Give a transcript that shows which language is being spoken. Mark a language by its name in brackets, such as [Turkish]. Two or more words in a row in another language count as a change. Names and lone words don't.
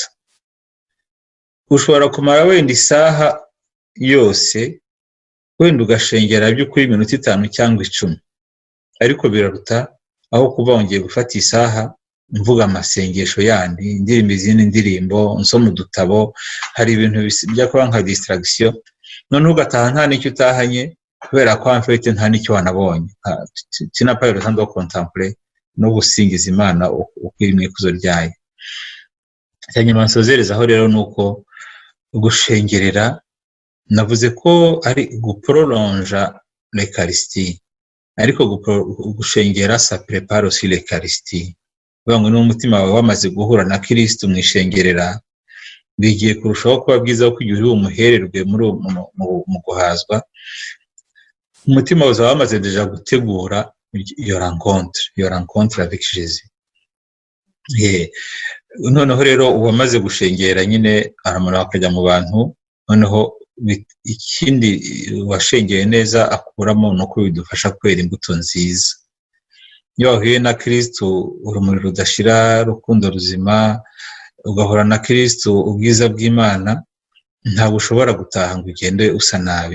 [Kinyarwanda] Ushobora kumara wenda isaha yose wenda ugashengera by'ukuri iminota 5 cyangwa 10, ariko biraruta aho kuba wongeye gufata isaha mvuga amasengesho yandi, indirimbo izindi ndirimbo, nsoma udutabo, hari ibintu bijya kuba nka distraction, none ugataha nta n'icyo utahanye kubera ko amfite nta n'icyo wanabonye. Tinapa [French] le temps de contempler [Kinyarwanda] no gusingiza Imana ukiri mu ikuzo ryayo. Cyanyuma nsozereza aho rero nuko gushengerera navuze ko ari guprolonja l'Eucharistie, ariko gushengera [French] ça prépare aussi l'Eucharistie. [Kinyarwanda] Bango n'umutima wawe wamaze guhura na Kristo mwishengerera, bigiye kurushaho kuba bwiza kuko igihe uri bumuhererwe mu guhazwa, umutima uzaba wamaze deja gutegura iyo [French] rencontre avec Jésus. [Kinyarwanda] Noneho rero uwamaze gushengera nyine aramara akajya mu bantu, noneho ikindi washengeye neza akuramo nuko bidufasha kwera imbuto nziza. Iyo wahuye na Kristo urumuri rudashira, rukundo ruzima, ugahora na Kristo ubwiza bw'Imana, ntabwo ushobora gutaha ngo ugende usa nabi.